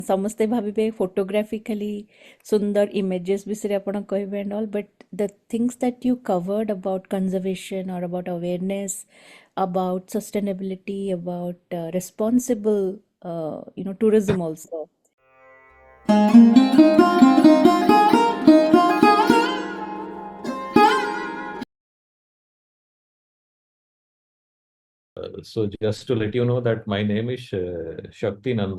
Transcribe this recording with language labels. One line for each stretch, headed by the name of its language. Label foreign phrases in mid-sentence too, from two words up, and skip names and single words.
Odia: ସମସ୍ତେ ଭାବିବେ photography ଖାଲି ସୁନ୍ଦର images ବିଷୟରେ ଆପଣ କହିବେ
English: and all, but the things that you covered about conservation or about awareness, about sustainability, about responsible, tourism also. So just to let you know that my name is Shakti Nanda.